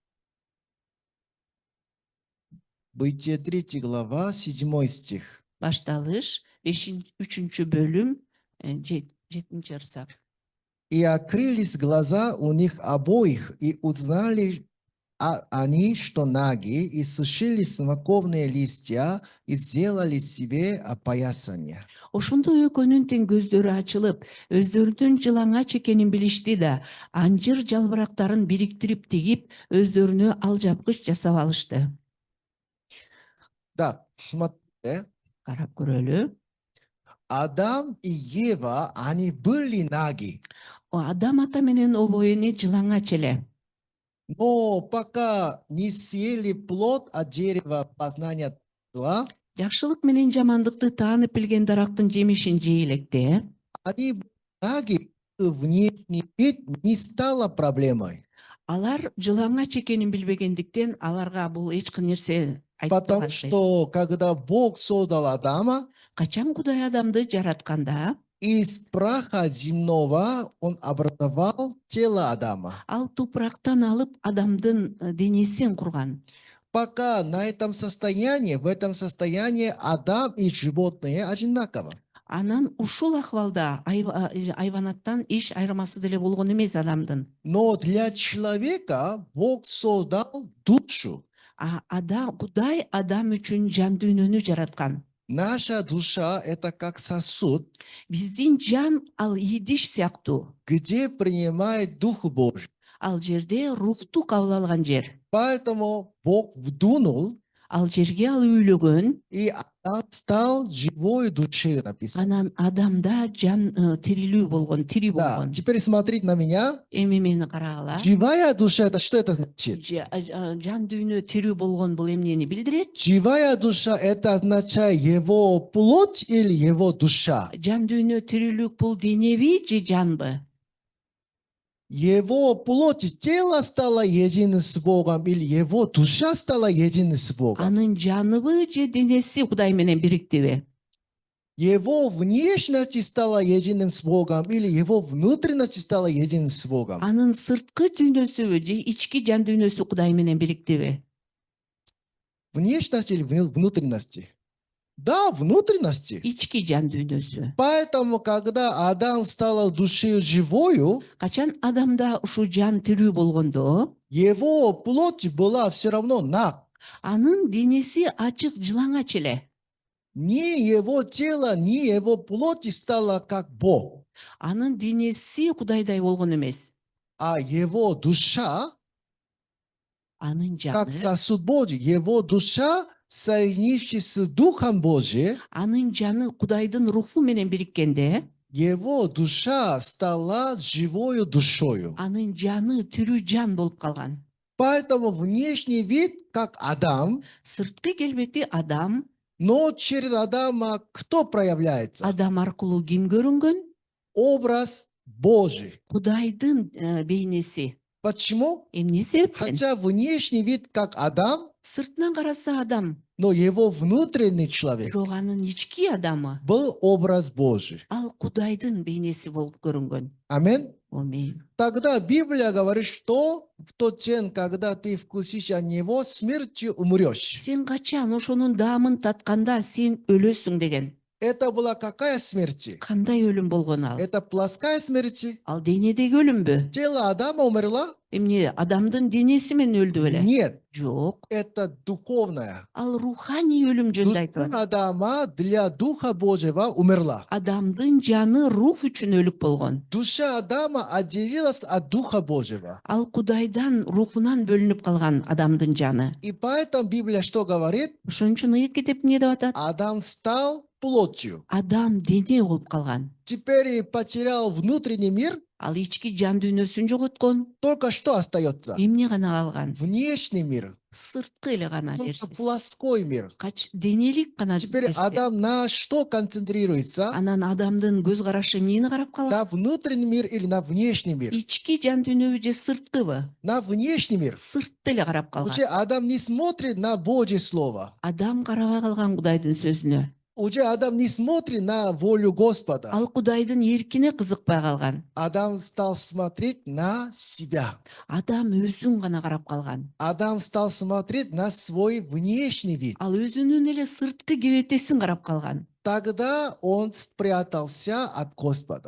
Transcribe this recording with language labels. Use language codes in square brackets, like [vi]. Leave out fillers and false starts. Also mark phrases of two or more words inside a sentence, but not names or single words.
[ru] Бытие 3 глава, 7 стих. [ky] Башталыш 3-бөлүм 7-ырсак. [ru] И открылись глаза у них обоих, и узнали они, что наги, и сушили смоковные листья, и сделали себе опоясание. [ky] Ошондо экөөнүн тең көздөрү ачылып, өздөрүнүн жылаңач экенин билишти да, анжыр жалбырактарын бириктирип тигип, өздөрүнө алжапкыч жасап алышты. [ru] Да, смотрите, [ky] Карап көрөлү. [ru] Адам и Ева, они были наги. [ky] Адам ата менен обоюне жылаңач эле. [ru] Но пока не съели плод от дерева познания зла, [ky] Жакшылык менен жамандыкты таанып билген дарактын жемишин жей электе, [ru] они были наги, и внешний вид не стало проблемой. [ky] алар жылаңач экенин билбегендиктен аларга бул эч нерсе [ru] Потому [ky] айтпаган. [ru] что когда Бог создал Адама, [ky] Качан Кудай адамды жаратканда, [ru] из праха земного он образовал тело Адама. [ky] ал тупрактан алып адамдын денесин курган. [ru] Пока на этом состоянии, в этом состоянии Адам и животные одинаково. [ky] Анан ушул акыбалда айванаттан эч айырмасы деле болгон эмес адамдын. [ru] Но для человека Бог создал душу. [ky] Кудай адам үчүн жан дүйнөнү жараткан. [ru] Наша душа – это как сосуд, [ky] Биздин жан ал идиш сыяктуу. [ru] где принимает Дух Божий. [ky] Ал жерде рухту кабыл алган жер. [ru] Поэтому Бог вдунул, [ky] Ал жерге ал үйлөгөн, [ru] и Адам стал живой душой, написано. [ky] анан адамда жан тирилүү болгон, тири [ru] Да, [ky] болгон. [ru] теперь смотрите на меня. [ky] Эми мени карагыла. [ru] Живая душа – это что это значит? [ky] Жан дүйнө тирүү болгон бул эмнени билдирет? [ru] Живая душа – это означает его плоть или его душа? [ky] Жан дүйнө тирилүүк бул денеби же жанбы? [ru] Его плоть, тело стало единым с Богом, или его душа стала единым с Богом? [ky] Анын жаныбы же денеси Кудай менен бириктиби? [ru] Его внешность стала единым с Богом, или его внутренность стала единым с Богом? [ky] Анын сырткы дүйнөсүбү же ички жан дүйнөсү Кудай менен бириктиби? [ru] Внешность или внутренности? Да, внутренности. [ky] Ички жан дүйнөсү. [ru] Поэтому, когда Адам стал душой живою, [ky] Качан адамда ушу жан тирүү болгондо, [ru] его плоть была все равно наг. [ky] анын денеси ачык жылаңач эле. [ru] Ни его тело, ни его плоть стало как Бог. [ky] Анын денеси Кудайдай болгон эмес. [ru] А его душа, [ky] Анын [ru] как [ky] жаны, [ru] сосуд Божий, его душа, соединившись с Духом Божиим, [ky] анын жаны Кудайдын руху менен бириккенде, [ru] его душа стала живою душою. [ky] анын жаны тирүү жан болуп калган. [ru] Поэтому внешний вид, как Адам, [ky] Сырткы келбети адам, [ru] но через Адама кто проявляется? [ky] адам аркылуу ким көрүнгөн? [ru] Образ Божий. [ky] Кудайдын бейнеси. [ru] Почему? [ky] Эмне себептен? [ru] Хотя внешний вид как Адам, [ky] Сыртынан караса адам, [ru] но его внутренний человек [ky] бирок анын ички адамы [ru] был образ Божий. [ky] ал Кудайдын бейнеси болуп көрүнгөн. [ru] Аминь. [ky] Аминь. [ru] Тогда Библия говорит, что в тот день, когда ты вкусишь от него, смертью умрешь. [ky] Сен качан ошонун даамын татканда сен өлөсүң деген. [ru] Это была какая смерть? [ky] Кандай өлүм болгон ал? [ru] Это плоская смерть? [ky] Ал денедеги өлүмбү? [ru] Тело Адама умерло? [ky] Эмне адамдын денеси менен өлдү беле? [ru] Нет, [ky] Жок. [ru] это духовное. [ky] Ал руханий өлүм жөнүндө айтып [ru] Душа [ky] атат. [ru] Адама для Духа Божьего умерла. [ky] Адамдын жаны рух үчүн өлүк болгон. [ru] Душа Адама отделилась от Духа Божьего. [ky] Ал Кудайдан рухунан бөлүнүп калган адамдын жаны. [ru] И поэтому Библия что говорит? [ky] Ошон үчүн ыйык китеп эмне деп атат? [ru] Адам стал плотью. [ky] Адам дене болуп калган. [ru] Теперь потерял внутренний мир. [ky] Ал ички жан дүйнөсүн жоготкон. [ru] Только что остается? [ky] Эмне гана калган? [ru] Внешний мир. [ky] Сырткы эле гана [ru] Только [ky] дерсиз. [ru] плоской мир. [ky] Денелик гана [ru] Теперь [ky] дерсиз. [ru] Адам на что концентрируется? [ky] Анан адамдын көз карашы эмнени карап калат? [ru] На внутренний мир или на внешний мир? [ky] Ички жан дүйнөбү же сырткыбы? [ru] На внешний мир. [ky] Сыртты эле карап калган. [ru] Уже Адам не смотрит на Божье Слово. [ky] Адам карабай калган Кудайдын сөзүнө. [ru] Уже Адам не смотрит на волю Господа. [ky] Ал Кудайдын эркине кызыкпай калган. [ru] Адам стал смотреть на себя. [ky] Адам өзүн гана карап калган. [ru] Адам стал смотреть на свой внешний вид. [ky] Ал өзүнүн эле сырткы кебетесин карап калган. [ru] Тогда он спрятался от Господа.